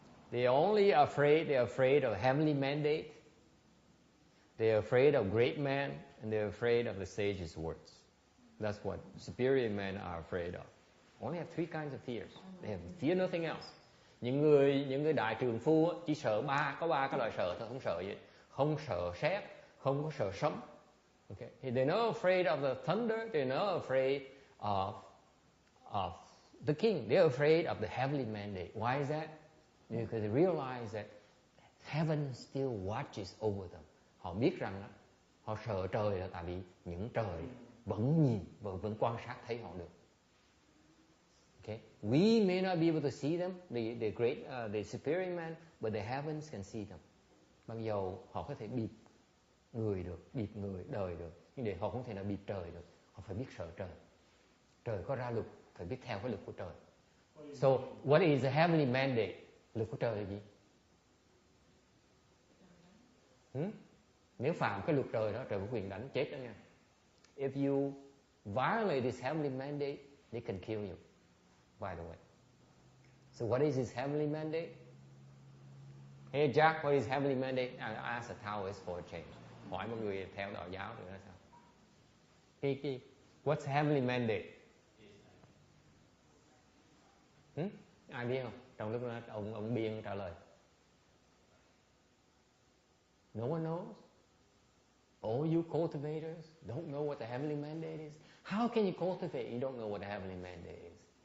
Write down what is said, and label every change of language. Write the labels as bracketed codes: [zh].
[en] They're afraid of heavenly mandate. They're afraid of great men, and they're afraid of the sage's words. That's what superior men are afraid of. Only have 3 kinds of fears. They fear nothing else. [vi] Những người đại trượng phu chỉ sợ có 3 cái loại sợ thôi, không sợ gì. Không sợ sét, không có sợ sấm. Okay. [en] They're not afraid of the thunder. They're not afraid of the king. They're afraid of the heavenly mandate. Why is that? Because they realize that heaven still watches over them. [vi] Họ biết rằng họ sợ trời là tại vì những trời vẫn nhìn và vẫn quan sát thấy họ được. [en] Okay, we may not be able to see them, the great, the superior man, but the heavens can see them. [vi] Mặc dầu họ có thể bịp người được, bịp người đời được, nhưng để họ không thể nào bịp trời được. Họ phải biết sợ trời. Trời có ra luật, phải biết theo cái luật của trời. So, what is the heavenly mandate? Luật của trời là gì? Nếu phạm cái luật trời đó, trời có quyền đánh chết đó nha. [en] If you violate this heavenly mandate, they can kill you. By the way. So what is his heavenly mandate? Hey Jack, what is heavenly mandate? I ask a Taoist for a change. [vi] Hỏi mọi người theo đạo giáo thì nói sao? [en] What's heavenly mandate? [vi] Ai biết không? Trong lúc đó ông Biên trả lời. [en] No one knows. All you cultivators don't know what the heavenly mandate is. How can you cultivate? You don't know what the heavenly mandate is.